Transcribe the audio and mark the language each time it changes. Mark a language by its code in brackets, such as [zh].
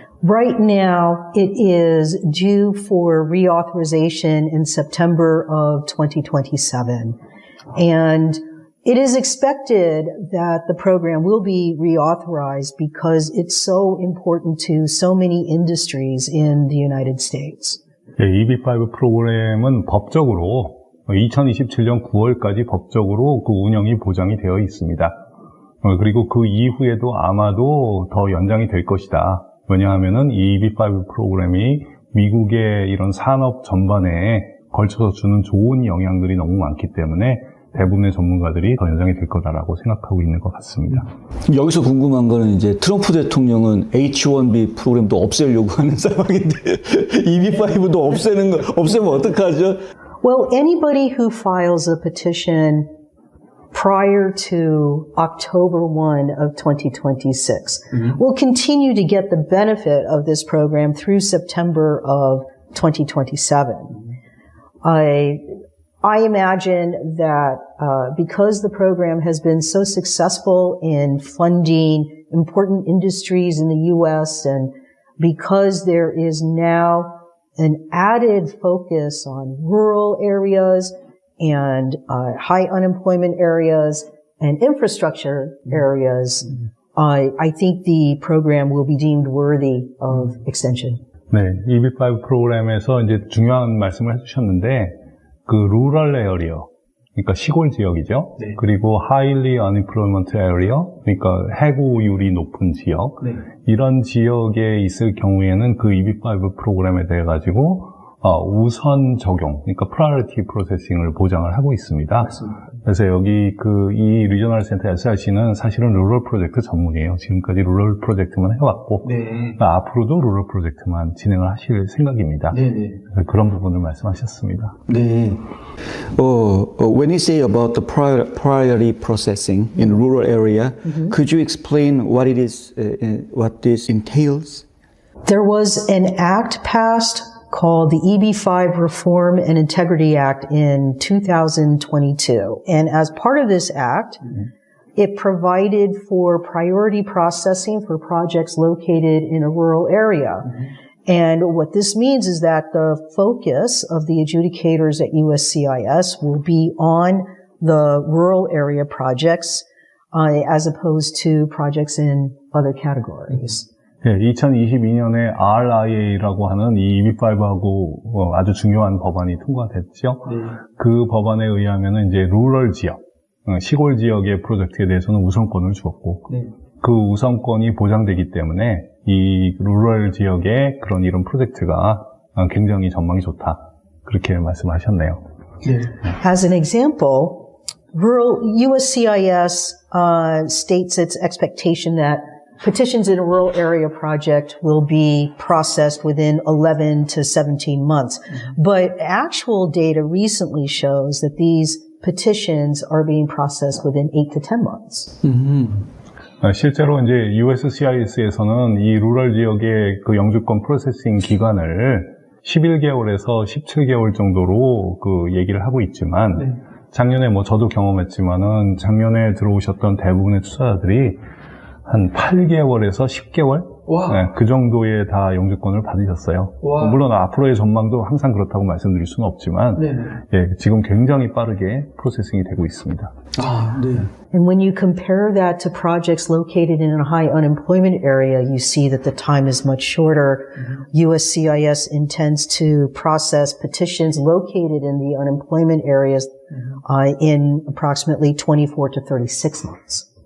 [en] Right now, it is due for reauthorization in September of 2027. And it is expected that the program will be reauthorized because it's so important to so many industries in the United States. [ko] EB-5 프로그램은 법적으로 2027년 9월까지 법적으로 그 운영이 보장이 되어 있습니다. 그리고 그 이후에도 아마도 더 연장이 될 것이다. 왜냐하면은 이 EB-5 프로그램이 미국의 이런 산업 전반에 걸쳐서 주는 좋은 영향들이 너무 많기 때문에 대부분의 전문가들이 더 연장이 될 거다라고 생각하고 있는 것 같습니다. 여기서 궁금한 거는 이제 트럼프 대통령은 H-1B 프로그램도 없애려고 하는 상황인데 EB-5도 없애면 어떡하죠? [en] Well, anybody who files a petition prior to October 1 of 2026 will continue to get the benefit of this program through September of 2027. I imagine that because the program has been so successful in funding important industries in the U.S. and because there is now an added focus on rural areas and high unemployment areas and infrastructure areas, I think the program will be deemed worthy of extension. [ko] 네, EB-5 프로그램에서 이제 중요한 말씀을 해주셨는데 그 rural area, 그러니까 시골 지역이죠. 네. 그리고 [en] highly unemployment area, [ko] 그러니까 해고율이 높은 지역. 네. 이런 지역에 있을 경우에는 그 EB-5 프로그램에 대해 가지고 우선 적용, 그러니까 [en] priority processing [ko] 을 보장을 하고 있습니다. 맞습니다. 그래서 여기 이 리저널 센터 SRC는 사실은 루럴 프로젝트 전문이에요. 지금까지 루럴 프로젝트만 해왔고, 앞으로도 루럴 프로젝트만 진행을 하실 생각입니다. 그런 부분을 말씀하셨습니다. 네. [en] When you say about the priority processing in rural area, could you explain what it is, what this entails? There was an act passed called the EB-5 Reform and Integrity Act in 2022. And as part of this act, it provided for priority processing for projects located in a rural area. And what this means is that the focus of the adjudicators at USCIS will be on the rural area projects as opposed to projects in other categories. [ko] 예, 2022년에 RIA라고 하는 이 EB5하고 아주 중요한 법안이 통과됐죠. 네. 그 법안에 의하면은 이제 루럴 지역, 시골 지역의 프로젝트에 대해서는 우선권을 주었고, 네. 그 우선권이 보장되기 때문에 이 루럴 지역의 그런 이런 프로젝트가 굉장히 전망이 좋다. 그렇게 말씀하셨네요. 네. [en] As an example, USCIS states its expectation that petitions in a rural area project will be processed within 11 to 17 months. But actual data recently shows that these petitions are being processed within 8 to 10 months. [ko] 실제로 이제 USCIS에서는 이 루럴 지역의 그 영주권 프로세싱 기간을 11개월에서 17개월 정도로 그 얘기를 하고 있지만, 네. 작년에 뭐 저도 경험했지만은 작년에 들어오셨던 대부분의 투자자들이 한 8개월에서 10개월? 와. 네, 그 정도의 다 영주권을 받으셨어요. 와. 물론 앞으로의 전망도 항상 그렇다고 말씀드릴 수는 없지만, 네네. 예, 지금 굉장히 빠르게 프로세싱이 되고 있습니다. 아, 네. [en] And when you compare that to projects located in a high unemployment area, you see that the time is much shorter. USCIS intends to process petitions located in the unemployment areas in approximately 24 to 36 months.